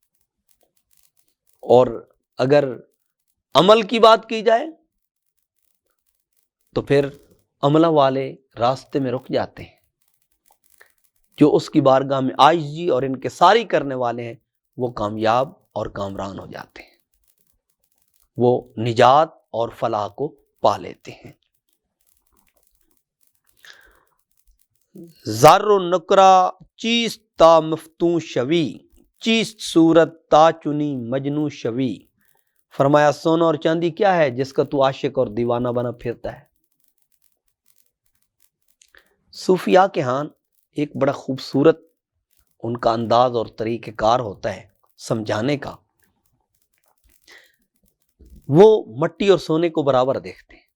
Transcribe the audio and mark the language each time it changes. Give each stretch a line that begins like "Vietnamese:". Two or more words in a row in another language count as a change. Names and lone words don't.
Urdu: اور اگر عمل کی بات کی جائے تو پھر عملہ والے راستے میں رک جاتے ہیں، جو اس کی بارگاہ میں عاجزی اور انکساری کرنے والے ہیں وہ کامیاب اور کامران ہو جاتے ہیں، وہ نجات اور فلاح کو پا لیتے ہیں۔
Persian: زر و نکرہ چیست تا مفتون شوی، چیست صورت تا چنی مجنوں شوی۔
Urdu: فرمایا سونا اور چاندی کیا ہے جس کا تو عاشق اور دیوانہ بنا پھرتا ہے۔ صوفیاء کے ہاں ایک بڑا خوبصورت ان کا انداز اور طریقہ کار ہوتا ہے سمجھانے کا۔ وہ مٹی اور سونے کو برابر دیکھتے ہیں۔